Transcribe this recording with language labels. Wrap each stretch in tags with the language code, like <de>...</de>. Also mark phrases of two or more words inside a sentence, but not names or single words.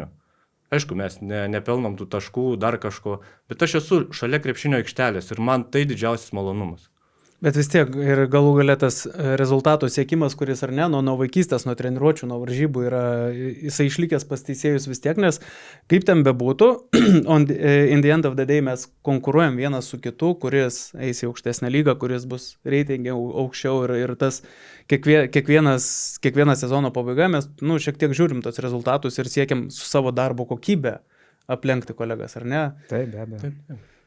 <lt>Aišku, mes nepelnom tų taškų, dar kažko, bet aš esu šalia krepšinio aikštelės ir man tai didžiausias malonumas. Bet vis tiek ir galų gale tas rezultatų siekimas, kuris ar ne, nuo vaikystės, nuo treniruočių, nuo varžybų yra, jisai išlikęs pas teisėjus vis tiek, nes kaip ten bebūtų,</lt> <en>in the end of the day</en> <lt>mes konkuruojam vienas su kitu, kuris eis į aukštesnę lygą, kuris bus reitingai aukščiau ir tas kiekvieną sezono pabaiga mes šiek tiek žiūrim tos rezultatus ir siekiam su savo darbo kokybę aplenkti kolegas, ar ne? Taip, be abejo. Taip.</lt>